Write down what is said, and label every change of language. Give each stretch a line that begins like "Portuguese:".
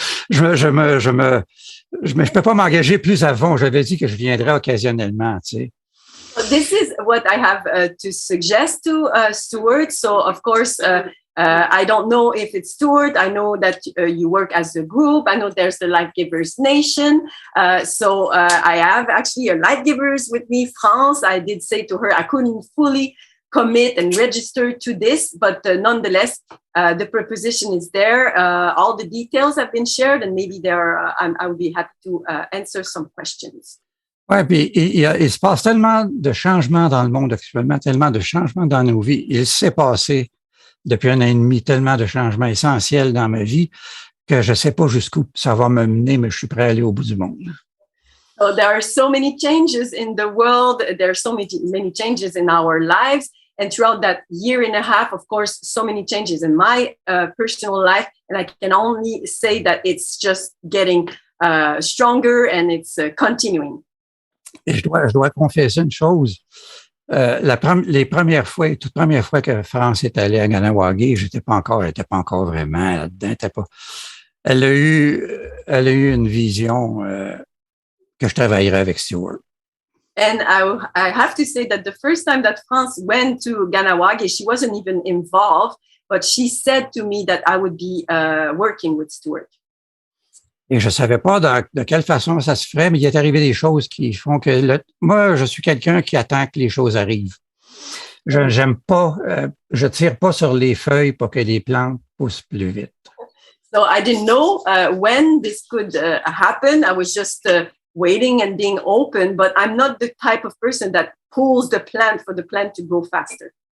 French: Je peux pas m'engager plus avant. J'avais dit que je viendrais occasionnellement, tu sais.
English: This is what I have to suggest to Stuart. So, of course, I don't know if it's Stuart. I know that you work as a group. I know there's the Light Givers Nation. So I have actually a Light Givers with me, France. I did say to her I couldn't fully commit and register to this, but nonetheless, the proposition is there. All the details have been shared, and maybe I would be happy to answer some questions.
French: Oui, puis il se passe tellement de changements dans le monde actuellement, tellement de changements dans nos vies. Il s'est passé depuis 1 an et demi tellement de changements essentiels dans ma vie que je ne sais pas jusqu'où ça va me mener, mais je suis prêt à aller au bout du monde.
English: So there are so many changes in the world. There are so many changes in our lives. And throughout that year and a half, of course, so many changes in my personal life. And I can only say that it's just getting stronger and it's continuing.
French: Et je dois confesser une chose. Les premières fois, toute première fois que France est allée à Kahnawà, elle n'était pas encore vraiment là-dedans. Elle a eu une vision que je travaillerais avec Stuart.
English: And I have to say that the first time that France went to Kahnawà, she wasn't even involved, but she said to me that I would be working with Stuart.
French: Et je savais pas de quelle façon ça se ferait, mais il est arrivé des choses qui font que moi, je suis quelqu'un qui attend que les choses arrivent. J'aime pas, je tire pas sur les feuilles pour que les plantes poussent plus vite.
English: So I didn't know when this could happen. I was just waiting and being open, but I'm not the type of person that pulls the plant for the plant to grow faster.